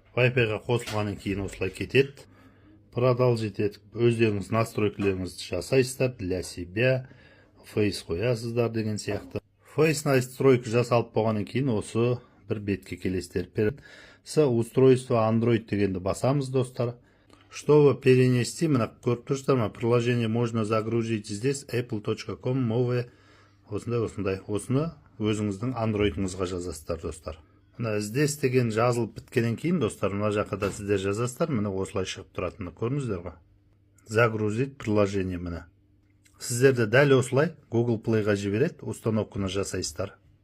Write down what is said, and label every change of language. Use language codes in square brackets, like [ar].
[kk] Wi-Fi-ға қосылғаннан кейін осылай кетеді. Продолжить етіп, өздеріңіз настройкілеріңізді жасайсыздар, [ru] для себя, [kk] Face қоясыздар деген сияқты. Face настройка жасалып болғаннан кейін осы бір бетке келесіздер. Устройство Android дегенді басамыз, достар. [ru] Чтобы перенести, [kk] мына көріп тұрсыздар ма, [ru] приложение можно загрузить здесь, apple.com, новое, осындай. [kk] Осыны өзіңіздің Android'ыңызға жазасыздар, достар. Здесь деген жазылып біткенен кейін, достар, мына жаққа да сіздер жазасыздар, міне осылай шығып тұратыны көрдіңіздер ғой. [ru] Загрузить приложение [kk] міне. Сіздерді дәл осылай Google Play-ға жібереді, установканы жасайсыздар.